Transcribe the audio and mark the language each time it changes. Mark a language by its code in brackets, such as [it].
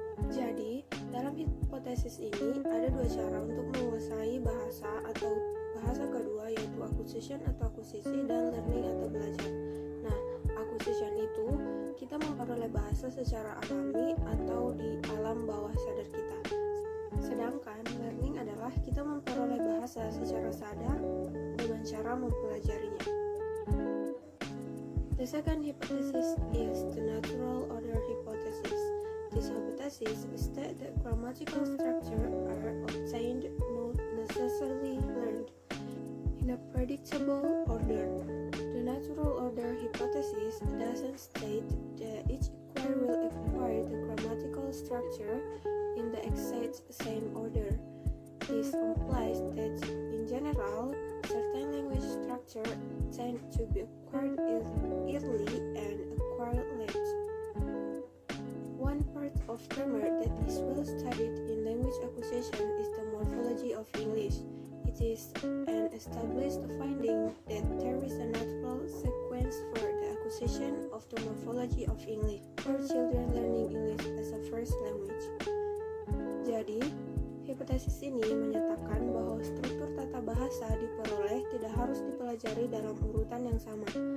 [id] Jadi, dalam hipotesis ini ada dua cara untuk menguasai bahasa atau bahasa kedua, yaitu acquisition atau akuisisi dan learning atau belajar. Nah, acquisition itu kita memperoleh bahasa secara alami atau di alam bawah sadar kita. Sedangkan learning adalah kita memperoleh bahasa secara sadar dengan cara mempelajarinya. [en] The second hypothesis is the natural order hypothesis. This hypothesis states that grammatical structure are obtained, not necessarily learned, in a predictable order. The natural order hypothesis doesn't state that each acquirer will acquire the grammatical structure in the exact same order. This implies that, in general, certain language structure tend to be acquired early and acquired late. One part of grammar that is well studied in language acquisition is the morphology of English. It is an established finding that there is a natural sequence for the acquisition of the morphology of English for children learning English as a first language. [id] Jadi, hipotesis ini menyatakan bahwa struktur tata bahasa diperoleh tidak harus dipelajari dalam urutan yang sama.